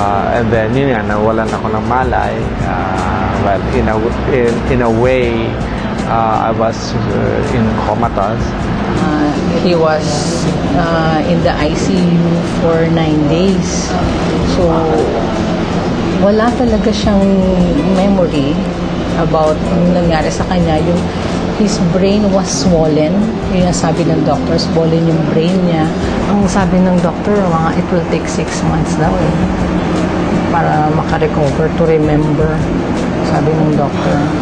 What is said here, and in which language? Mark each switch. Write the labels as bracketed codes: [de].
[tl] And then yun nga, nawalan ako ng malay. [en] Well, in a way, I was in comatose. He was in the ICU for 9 days. [tl] So, wala talaga siyang memory about yung nangyari sa kanya. [en] His brain was swollen. [tl] Yung sabi ng doctor, swollen yung brain niya. Ang sabi ng doctor, [en] it will take 6 months [tl] daw para makarecover, to remember. Sabi ng doctor.